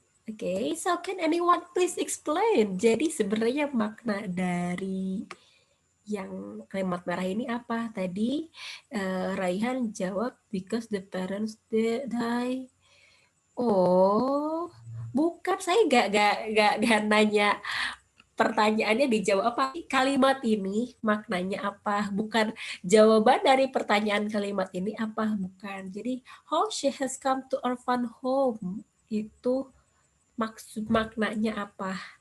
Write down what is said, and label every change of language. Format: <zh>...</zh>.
<en>Okay, so can anyone please explain?</en> <id>Jadi sebenarnya makna dari yang kalimat merah ini apa? Tadi Raihan jawab</id> <en>because the parents die.</en> <id>Oh, bukan, saya gak nanya pertanyaannya dijawab apa. Kalimat ini maknanya apa? Bukan jawaban dari pertanyaan kalimat ini apa? Bukan. Jadi</id> <en>how she has come to orphan home</en> <id>itu maksud maknanya apa?</id>